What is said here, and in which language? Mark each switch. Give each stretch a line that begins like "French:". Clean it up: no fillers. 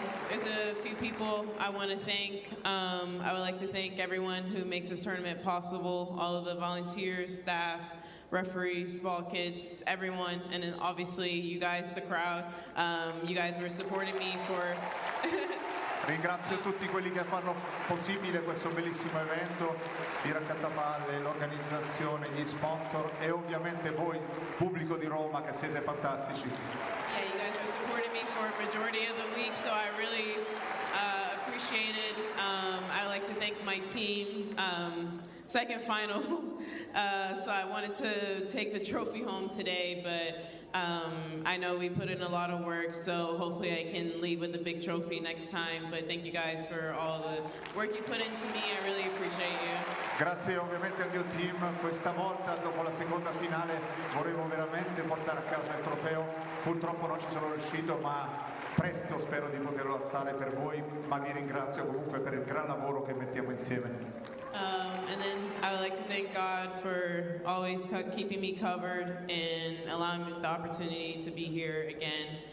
English: there's a few people I want to thank. I would like to thank everyone who makes this tournament possible, all of the volunteers, staff, referees, ball kids, everyone, and then obviously you guys, the crowd. You guys were supporting me for...
Italian: Ringrazio tutti quelli che fanno possibile questo bellissimo evento, i raccattapalle, l'organizzazione, gli sponsor e ovviamente voi, pubblico di Roma, che siete fantastici.
English: Yeah, you guys were supporting me for a majority of the week, so I really appreciate it. I like to thank my team. Second final, so I wanted to take the trophy home today, but I know we put in a lot of work, so hopefully I can leave with a big trophy next time. But thank you guys for all the work you put into me. I really appreciate you.
Italian: Grazie ovviamente al mio team. Questa volta, dopo la seconda finale, volevo veramente portare a casa il trofeo. Purtroppo non ci sono riuscito, ma presto spero di poterlo alzare per voi. Ma vi ringrazio comunque per il gran lavoro che mettiamo insieme.
English: And then I would like to thank God for always keeping me covered and allowing me the opportunity to be here again.